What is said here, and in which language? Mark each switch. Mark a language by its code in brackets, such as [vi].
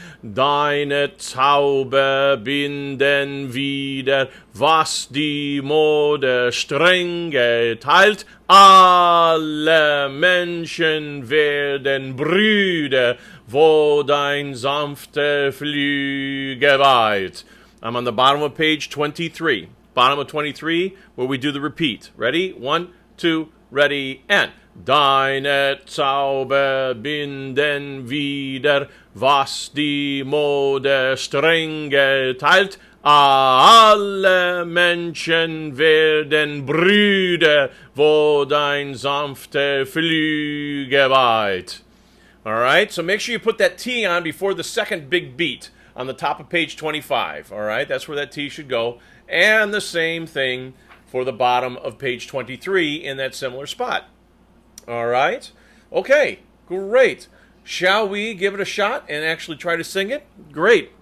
[de] Deine Zauber binden wieder, was die Mode streng geteilt. Alle Menschen werden Brüder, wo dein sanfte Flügel weilt. [en] I'm on the bottom of page 23. Bottom of 23, where we do the repeat. [de] Ready? 1, 2, ready, and... Deine Zauber binden wieder, was die Mode streng geteilt. Alle Menschen werden Brüder, wo dein sanfte Flügel weilt. [en] All right, so make sure you put that T on before the second big beat on the top of page 25. All right, that's where that T should go. And the same thing for the bottom of page 23 in that similar spot. All right. Okay, great. Shall we give it a shot and actually try to sing it? Great.